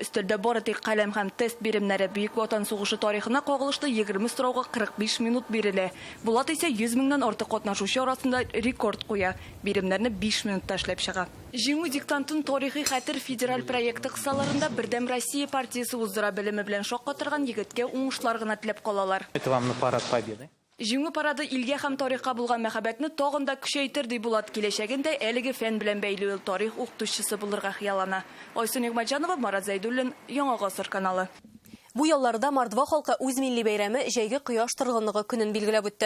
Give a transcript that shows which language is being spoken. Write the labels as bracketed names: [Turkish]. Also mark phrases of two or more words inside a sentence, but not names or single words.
[Tatar] Өстәлдә бары тик каләм һәм тест биремнәре. Бөек Ватан сугышы тарихына кагылышлы 20 сорауга 45 минут бирелә. Булат исә 100 меңнән артык катнашучы арасында рекорд куя. Биремнәрне 5 минутта эшләп чыга. Җиңү диктантын тарихи хәтер федераль проекты кысаларында Бердәм Россия партиясе уздыра белеме белән шаккатырган егеткә уңышлар гына теләп калалар. [Russian] Это вам на парад победы. [Tatar] Җиңү парады илгә һәм тарихка булган мәхәббәтне тагын да көчәйтер ди Булат. Киләчәгендә әлеге фән белән бәйле ул тарих укытучысы булырга хыяллана. Айсыл Нигъмәтҗанова, Марат Зәйдуллин, Яңа Гасыр каналы. Бу елларда Мордва халкы үз милли бәйрәме җәйге кояш торгынлыгы көнен билгеләп үтте.